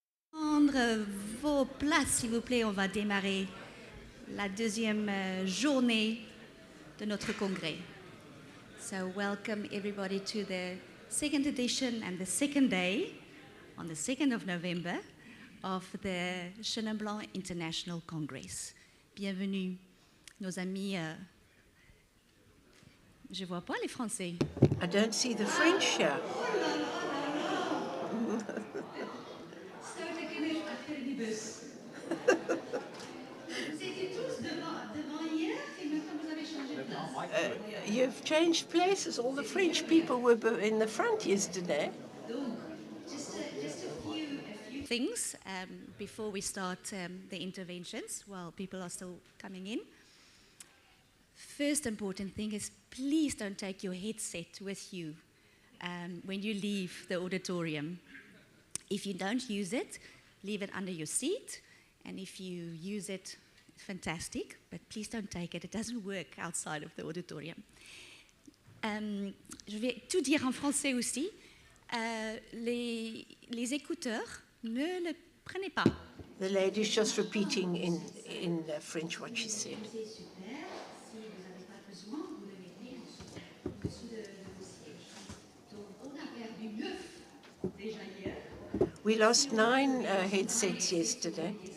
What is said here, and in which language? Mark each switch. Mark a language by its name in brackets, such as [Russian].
[French] Prendre vos places, s'il vous plaît, on va démarrer la deuxième journée de notre congrès. [English] So welcome everybody to the second edition and the second day, on the 2nd of November, of the Chenin Blanc International Congress. [French] Bienvenue, nos amis. Je vois pas les Français. [English] I don't see the French here. You've changed places. All the French people were in the front yesterday. Just a few things before we start the interventions, while people are still coming in. First important thing is please don't take your headset with you when you leave the auditorium. If you don't use it, leave it under your seat. And if you use it, fantastic, but please don't take it. It doesn't work outside of the auditorium. [French] Je vais tout dire en français aussi. Les écouteurs, ne le prenez pas. [English] The lady's just repeating in French what she said. We lost 9 headsets yesterday.